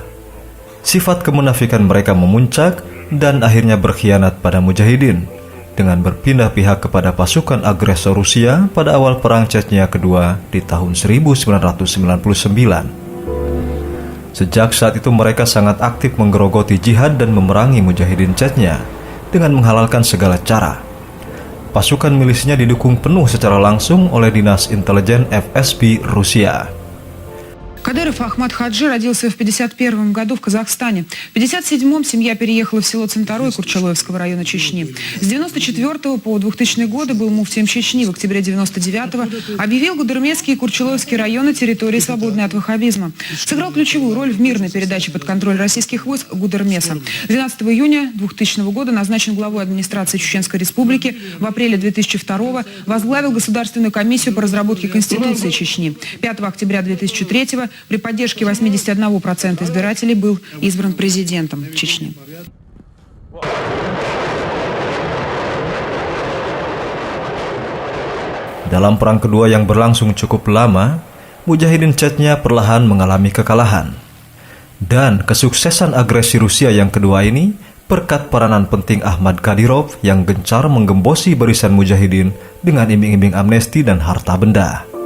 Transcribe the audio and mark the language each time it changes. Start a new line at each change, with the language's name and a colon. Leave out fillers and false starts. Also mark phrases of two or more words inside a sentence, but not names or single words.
Indonesian: Sifat kemunafikan mereka memuncak dan akhirnya berkhianat pada Mujahidin dengan berpindah pihak kepada pasukan agresor Rusia pada awal Perang Chechnya kedua di tahun 1999. Sejak saat itu mereka sangat aktif menggerogoti jihad dan memerangi Mujahidin Chechnya dengan menghalalkan segala cara. Pasukan milisnya didukung penuh secara langsung oleh Dinas Intelijen FSB Rusia.
Russian: Кадыров Ахмад Хаджи родился в 1951 году в Казахстане. В 1957 семья переехала в село Цинтарой Курчалоевского района Чечни. С 1994 по 2000 годы был муфтием Чечни. В октябре 1999 объявил Гудермесский и Курчалоевский районы территорией, свободной от ваххабизма. Сыграл ключевую роль в мирной передаче под контроль российских войск Гудермеса. 12 июня 2000 года назначен главой администрации Чеченской Республики. В апреле 2002 возглавил Государственную комиссию по разработке Конституции Чечни. 5 октября 2003 при поддержке 81% избирателей был избран президентом Чечни.
Indonesian: Dalam perang kedua yang berlangsung cukup lama, Mujahidin Chechnya perlahan mengalami kekalahan. Dan kesuksesan agresi Rusia yang kedua ini berkat peranan penting Ahmad Kadyrov yang gencar menggembosi barisan Mujahidin dengan iming-iming amnesti dan harta benda.